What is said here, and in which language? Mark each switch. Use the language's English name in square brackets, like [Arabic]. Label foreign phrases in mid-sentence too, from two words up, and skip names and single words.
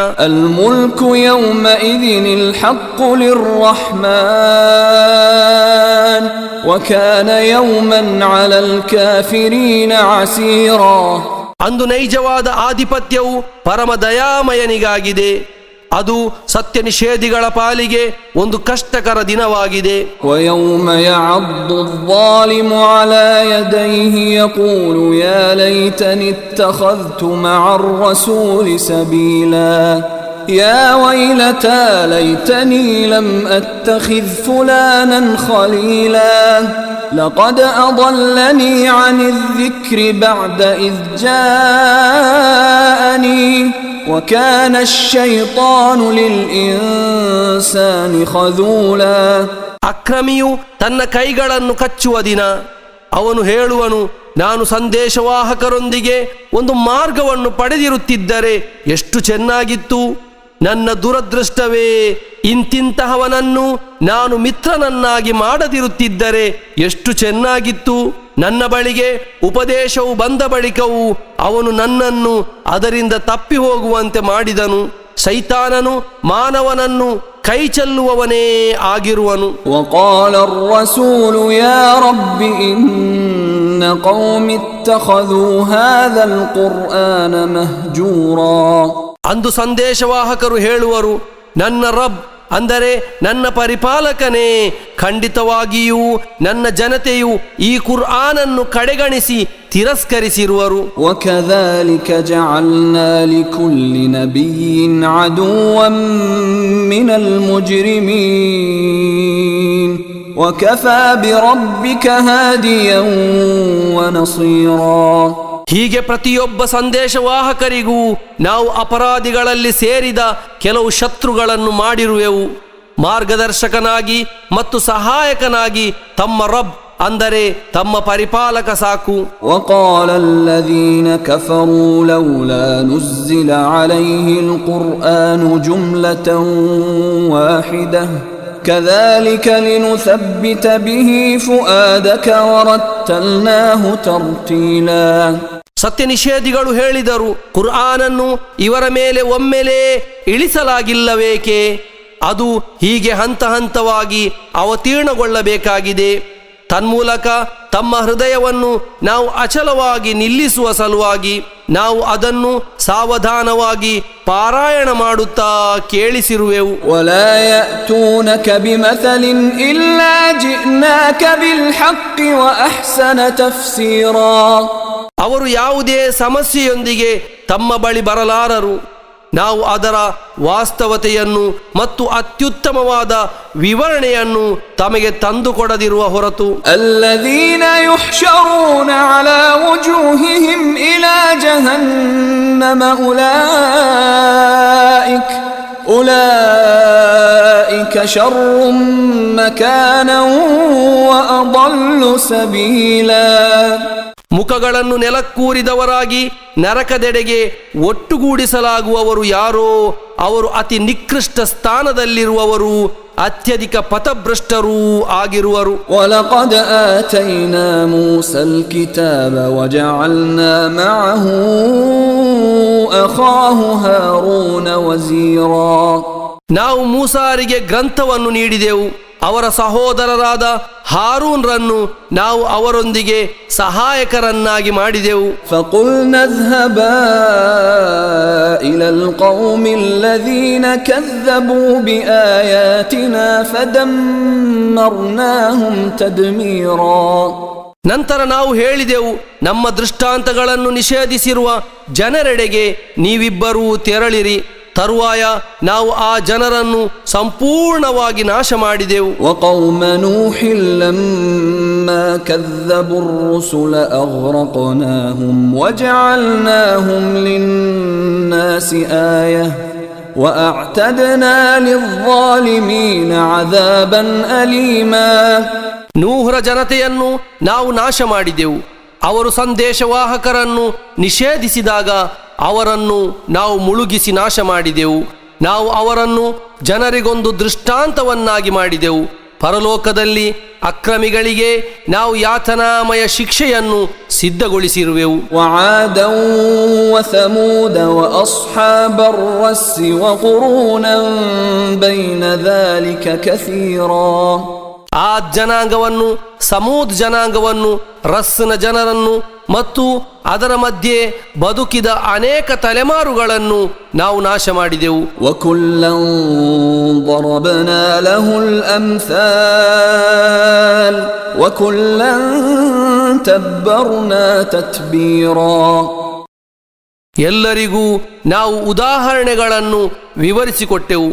[Arabic] الملك يومئذ الحق للرحمن وكان يوما على الكافرين عسيرا. [Kannada] ಅಂದು ನೈಜವಾದ ಆಧಿಪತ್ಯವು ಪರಮ ದಯಾಮಯನಿಗಾಗಿದೆ, ಅದು ಸತ್ಯ ನಿಷೇಧಿಗಳ ಪಾಲಿಗೆ ಒಂದು ಕಷ್ಟಕರ ದಿನವಾಗಿದೆ. [Arabic] وَيَوْمَ يَعَضُّ الظَّالِمُ عَلَى يَدَيْهِ يَقُولُ يَا لَيْتَنِي اتَّخَذْتُ مَعَ الرَّسُولِ سَبِيلًا يَا وَيْلَتَى لَيْتَنِي لَمْ أَتَّخِذْ فُلَانًا خَلِيلًا لَقَدْ أَضَلَّنِي عَنِ الذِّكْرِ بَعْدَ إِذْ جَاءَنِي وَكَانَ الشَّيْطَانُ لِلْإِنسَانِ خَذُولًا. [Kannada] ಅಕ್ರಮಿಯು ತನ್ನ ಕೈಗಳನ್ನು ಕಚ್ಚುವ ದಿನ, ಅವನು ಹೇಳುವನು, ನಾನು ಸಂದೇಶವಾಹಕರೊಂದಿಗೆ ಒಂದು ಮಾರ್ಗವನ್ನು ಪಡೆದಿರುತ್ತಿದ್ದರೆ ಎಷ್ಟು ಚೆನ್ನಾಗಿತ್ತು. ನನ್ನ ದುರದೃಷ್ಟವೇ, ಇಂತಿಂತಹವನನ್ನು ನಾನು ಮಿತ್ರನನ್ನಾಗಿ ಮಾಡದಿರುತ್ತಿದ್ದರೆ ಎಷ್ಟು ಚೆನ್ನಾಗಿತ್ತು. ನನ್ನ ಬಳಿಗೆ ಉಪದೇಶವು ಬಂದ ಬಳಿಕವೂ ಅವನು ನನ್ನನ್ನು ಅದರಿಂದ ತಪ್ಪಿ ಹೋಗುವಂತೆ ಮಾಡಿದನು. ಶೈತಾನನು ಮಾನವನನ್ನು ಕೈ ಚೆಲ್ಲುವವನೇ ಆಗಿರುವನು. [Arabic] وقال الرسول يا رب إن قوم اتخذوا هذا القرآن مهجورا. [Kannada] ಅಂದು ಸಂದೇಶವಾಹಕರು ಹೇಳುವರು, ನನ್ನ ರಬ್ ಅಂದರೆ ನನ್ನ ಪರಿಪಾಲಕನೇ, ಖಂಡಿತವಾಗಿಯೂ ನನ್ನ ಜನತೆಯು ಈ ಕುರ್ಆನನ್ನು ಕಡೆಗಣಿಸಿ ತಿರಸ್ಕರಿಸಿರುವರು. [Arabic] وكذلك جعلنا لكل نبي عدوا من المجرمين وكفى بربك هاديا ونصيرا. [Kannada] ಹೀಗೆ ಪ್ರತಿಯೊಬ್ಬ ಸಂದೇಶವಾಹಕರಿಗೂ ನಾವು ಅಪರಾಧಿಗಳಲ್ಲಿ ಸೇರಿದ ಕೆಲವು ಶತ್ರುಗಳನ್ನು ಮಾಡಿರುವೆವು. ಮಾರ್ಗದರ್ಶಕನಾಗಿ ಮತ್ತು ಸಹಾಯಕನಾಗಿ ತಮ್ಮ ರಬ್ ಅಂದರೆ ತಮ್ಮ ಪರಿಪಾಲಕ ಸಾಕು. [Arabic] وقال الذين كفروا لولا نزل عليه القرآن جملة واحدة كذلك لنثبت به فؤادك ورتلناه ترتيلا. [Kannada] ಸತ್ಯ ನಿಷೇಧಿಗಳು ಹೇಳಿದರು, ಕುರ್ಆನನ್ನು ಇವರ ಮೇಲೆ ಒಮ್ಮೆಲೇ ಇಳಿಸಲಾಗಿಲ್ಲವೇಕೆ? ಅದು ಹೀಗೆ ಹಂತ ಹಂತವಾಗಿ ಅವತೀರ್ಣಗೊಳ್ಳಬೇಕಾಗಿದೆ. ತನ್ಮೂಲಕ ತಮ್ಮ ಹೃದಯವನ್ನು ನಾವು ಅಚಲವಾಗಿ ನಿಲ್ಲಿಸುವ ಸಲುವಾಗಿ ನಾವು ಅದನ್ನು ಸಾವಧಾನವಾಗಿ ಪಾರಾಯಣ ಮಾಡುತ್ತಾ ಕೇಳಿಸಿರುವೆವು. [Arabic] ولا يأتونك بمثل إلا جئناك بالحق وأحسن تفسيرا. [Kannada] ಅವರು ಯಾವುದೇ ಸಮಸ್ಯೆಯೊಂದಿಗೆ ತಮ್ಮ ಬಳಿ ಬರಲಾರರು. ನಾವು ಅದರ ವಾಸ್ತವತೆಯನ್ನು ಮತ್ತು ಅತ್ಯುತ್ತಮವಾದ ವಿವರಣೆಯನ್ನು ತಮಗೆ ತಂದುಕೊಡದಿರುವ ಹೊರತು. [Arabic] الذين يحشرون على وجوههم إلى جهنم أولئك شر مكانا وأضل سبيلا. [Kannada] ಮುಖಗಳನ್ನು ನೆಲಕ್ಕೂರಿದವರಾಗಿ ನರಕದೆಡೆಗೆ ಒಟ್ಟುಗೂಡಿಸಲಾಗುವವರು ಯಾರೋ ಅವರು ಅತಿ ನಿಕೃಷ್ಟ ಸ್ಥಾನದಲ್ಲಿರುವವರು, ಅತ್ಯಧಿಕ ಪಥಭ್ರಷ್ಟರೂ ಆಗಿರುವರು. [Arabic] وَلَقَدْ آتَيْنَا مُوسَى الْكِتَابَ وَجَعَلْنَا مَعَهُ أَخَاهُ هَارُونَ وَزِيرًا. [Kannada] ನಾವು ಮೂಸಾರಿಗೆ ಗ್ರಂಥವನ್ನು ನೀಡಿದೆವು, ಅವರ ಸಹೋದರರಾದ ಹಾರೂನ್ರನ್ನು ನಾವು ಅವರೊಂದಿಗೆ ಸಹಾಯಕರನ್ನಾಗಿ ಮಾಡಿದೆವು. [Arabic] فَقُلْنَا اذْهَبَا إِلَى الْقَوْمِ الَّذِينَ كَذَّبُوا بِآيَاتِنَا فَدَمَّرْنَاهُمْ تَدْمِيرًا. [Kannada] ನಂತರ ನಾವು ಹೇಳಿದೆವು, ನಮ್ಮ ದೃಷ್ಟಾಂತಗಳನ್ನು ನಿಷೇಧಿಸಿರುವ ಜನರೆಡೆಗೆ ನೀವಿಬ್ಬರೂ ತೆರಳಿರಿ. ತರುವಾಯ ನಾವು ಆ ಜನರನ್ನು ಸಂಪೂರ್ಣವಾಗಿ ನಾಶ ಮಾಡಿದೆವು. [Arabic] وقوم نوح لما كذبوا الرسل أغرقناهم وجعلناهم للناس آية وأعتدنا للظالمين عذابا أليما. [Kannada] ನೂಹರ ಜನತೆಯನ್ನು ನಾವು ನಾಶ ಮಾಡಿದೆವು. ಅವರು ಸಂದೇಶವಾಹಕರನ್ನು ನಿಷೇಧಿಸಿದಾಗ ಅವರನ್ನು ನಾವು ಮುಳುಗಿಸಿ ನಾಶ ಮಾಡಿದೆವು. ನಾವು ಅವರನ್ನು ಜನರಿಗೊಂದು ದೃಷ್ಟಾಂತವನ್ನಾಗಿ ಮಾಡಿದೆವು. ಪರಲೋಕದಲ್ಲಿ ಅಕ್ರಮಿಗಳಿಗೆ ನಾವು ಯಾತನಾಮಯ ಶಿಕ್ಷೆಯನ್ನು ಸಿದ್ಧಗೊಳಿಸಿರುವೆವು. [Arabic] وعادا وثمود وأصحاب الرس وقرونا بين ذلك كثيرا. [Kannada] ಆ ಜನಾಂಗವನ್ನು, ಸಮೂದ್ ಜನಾಂಗವನ್ನು, ರಸ್ನ ಜನರನ್ನು ಮತ್ತು ಅದರ ಮಧ್ಯೆ ಬದುಕಿದ ಅನೇಕ ತಲೆಮಾರುಗಳನ್ನು ನಾವು ನಾಶ ಮಾಡಿದೆವು. [Arabic] وكلا ضربنا له الأمثال وكلا تبرنا تتبيرا. [Kannada] ಎಲ್ಲರಿಗೂ ನಾವು ಉದಾಹರಣೆಗಳನ್ನು ವಿವರಿಸಿಕೊಟ್ಟೆವು.